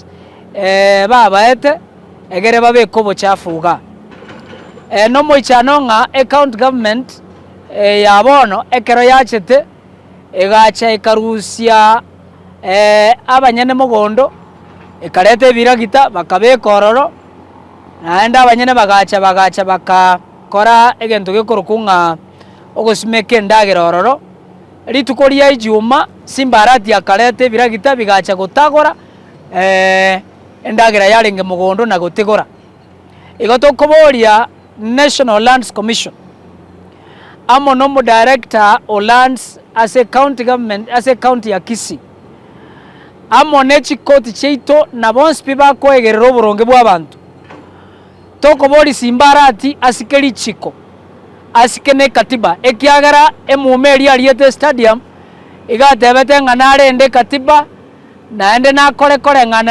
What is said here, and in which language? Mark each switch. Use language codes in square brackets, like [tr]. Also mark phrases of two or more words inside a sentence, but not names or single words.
[guz] babaete egere babeko bochafuga no moichano nga account government ya bono ekero yachete egacha ekarusia abanyene mugondo ekarete biragita bakabeka ororo naenda abanyene bagacha bakakora egento gekorokunga ogosimeke ndagera ororo ritukoria ijuma Simba arati akarete biragita bigacha gotagora endagera yarenge mugondo na gotegora igoto koboria National Lands Commission amo no director o lands [en] as a county government as a county [guz] ya Kisii amo nechi koti cheito na bonsi bakwegerera oboronge bw'abantu toko bori Simba arati asikeri chiko asikene katiba ekiagara emumeri aliete stadium igatebete ng'anare ende katiba naende nakore ng'ana